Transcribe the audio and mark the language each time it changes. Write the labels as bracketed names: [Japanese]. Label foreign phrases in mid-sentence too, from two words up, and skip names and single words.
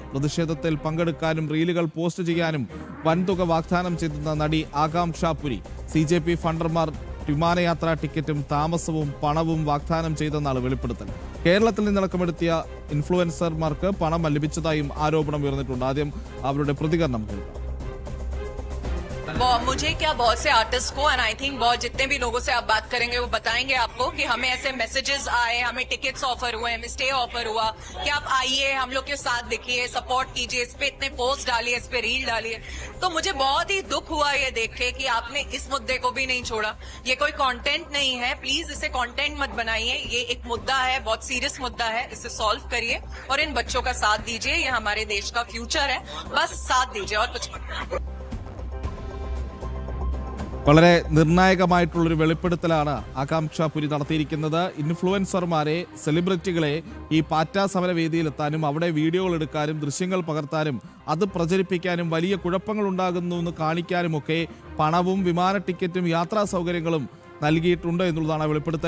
[Malayalam] പ്രതിഷേധത്തിൽ പങ്കെടുക്കാനും റീലുകൾ പോസ്റ്റ് ചെയ്യാനും വൻതുക വാഗ്ദാനം ചെയ്തെന്ന നടി ആകാംക്ഷ പുരി. CJP ഫണ്ടർമാർ വിമാനയാത്രാ ടിക്കറ്റും താമസവും പണവും വാഗ്ദാനം ചെയ്തെന്നാണ് വെളിപ്പെടുത്തൽ. കേരളത്തിൽ നിന്നടക്കമെടുത്തിയ ഇൻഫ്ലുവൻസർമാർക്ക് പണം ലഭിച്ചതായും ആരോപണം ഉയർന്നിട്ടുണ്ട്. ആദ്യം അവരുടെ പ്രതികരണം കേൾക്കാം. [Hindi] मुझे क्या बहुत से आर्टिस्ट को [English] and I think [Hindi] बहुत जितने भी लोगों से आप बात करेंगे वो बताएंगे आपको कि हमें ऐसे मैसेजेस आए, हमें [English] tickets offer [Hindi] हुए, हमें [English] stay offer [Hindi] हुआ कि आप आइए, हम लोग के साथ दिखिए, सपोर्ट कीजिए, इस पे इतने पोस्ट डालिए, इस पे रील डालिए. तो मुझे बहुत ही दुख हुआ ये देख के कि आपने इस मुद्दे को भी नहीं छोड़ा. ये कोई कंटेंट नहीं है, प्लीज इसे कंटेंट मत बनाइए. ये एक मुद्दा है, बहुत सीरियस मुद्दा है, इसे सॉल्व करिए और इन बच्चों का साथ दीजिए. ये हमारे देश का फ्यूचर है, बस साथ दीजिए और कुछ मत. [Malayalam] വളരെ നിർണായകമായിട്ടുള്ളൊരു വെളിപ്പെടുത്തലാണ് ആകാംക്ഷ പുരി നടത്തിയിരിക്കുന്നത്. ഇൻഫ്ലുവൻസർമാരെ, സെലിബ്രിറ്റികളെ ഈ പാറ്റാ സമരവേദിയിലെത്താനും അവിടെ വീഡിയോകൾ എടുക്കാനും ദൃശ്യങ്ങൾ പകർത്താനും അത് പ്രചരിപ്പിക്കാനും വലിയ കുഴപ്പങ്ങൾ ഉണ്ടാകുന്നു എന്ന് കാണിക്കാനുമൊക്കെ പണവും വിമാന ടിക്കറ്റും യാത്രാ സൗകര്യങ്ങളും നൽകിയിട്ടുണ്ട് എന്നുള്ളതാണ് വെളിപ്പെടുത്തൽ.